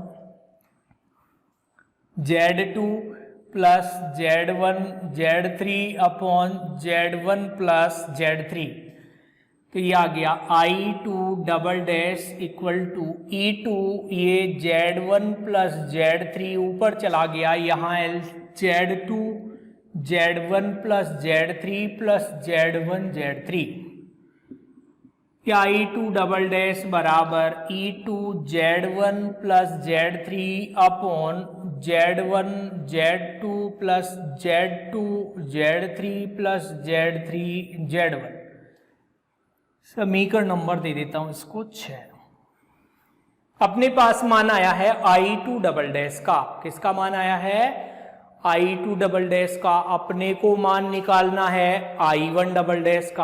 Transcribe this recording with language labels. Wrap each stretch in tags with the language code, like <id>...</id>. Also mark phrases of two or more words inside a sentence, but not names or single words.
<hi>Z2 प्लस Z1 Z3 अपॉन Z1 प्लस Z3, तो ये आ गया I2</hi> <en>double dash equal to</en> <hi>E2, ये Z1 प्लस Z3 ऊपर चला गया, यहाँ Z2 Z1 प्लस Z3 प्लस Z1 Z3, या I2</hi> <en>double dash</en> <hi>बराबर E2 Z1 प्लस Z3 अपॉन Z1 Z2 प्लस Z2 Z3 प्लस Z3 Z1। समीकरण नंबर दे देता हूं इसको 6। अपने पास मान आया है I2</hi> <en>double dash</en> <hi>का, किसका मान आया है, I2</hi> <en>double dash</en> <hi>का। अपने को मान निकालना है I1</hi> <en>double dash</en> <hi>का।</hi>